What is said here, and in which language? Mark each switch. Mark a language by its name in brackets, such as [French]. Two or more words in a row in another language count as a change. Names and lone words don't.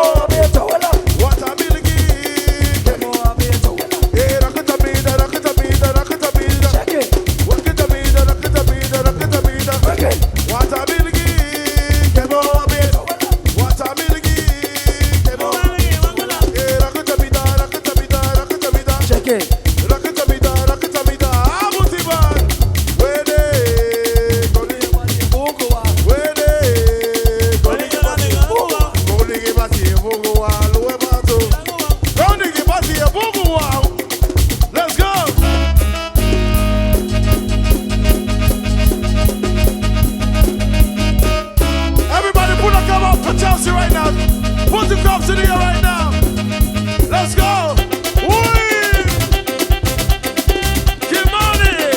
[English] What's a miligi? Kemo. Hey, Rakatamida. Check it. Rakatamida. What's a miligi? Kemo. What's a miligi? Kemo. Hey, Rakatamida. Check it. Rakatamida. Abuti man. Where they? Where they? Konigi bati ebuguwa, luwe bato. Konigi bati ebuguwa. Let's go. Everybody put a cup up for Chelsea right now. Put the cups in here right now. Let's go. Wee. Kimani.